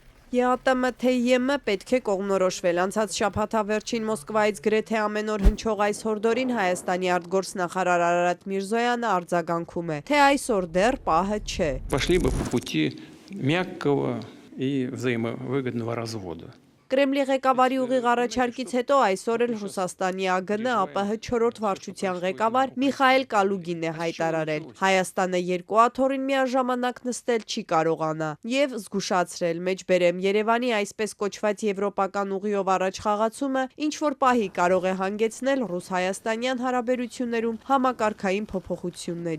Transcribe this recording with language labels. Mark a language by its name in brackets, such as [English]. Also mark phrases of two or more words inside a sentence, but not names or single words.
[Armenian] ԵԱՏՄ-ԹԻՄ պետք է կողմնորոշվել։ Անցած շաբաթավերջին Մոսկվայից գրեթե ամեն օր հնչող այս հորդորին Հայաստանի արտգործնախարար Արարատ Միրզոյանը արձագանքում է, թե այսօր դեռ պահը չէ։ [Russian] Пошли бы по пути мягкого и взаимовыгодного развода. [Armenian] Կրեմլի ղեկավարի ուղիղ առաջարկից հետո այսօր էլ Ռուսաստանի ԱԳՆ ԱՊՀ 4-րդ վարչության ղեկավար Միխայել Կալուգինն է հայտարարել. Հայաստանը երկու աթոռին միաժամանակ նստել չի կարողանա եւ զգուշացրել մեջբերեմ Երևանի այսպես կոչված եվրոպական ուղիով առաջ խաղացումը ինչ որ պահի կարող է հանգեցնել ռուս-հայաստանյան հարաբերություններում համակարգային փոփոխությունների։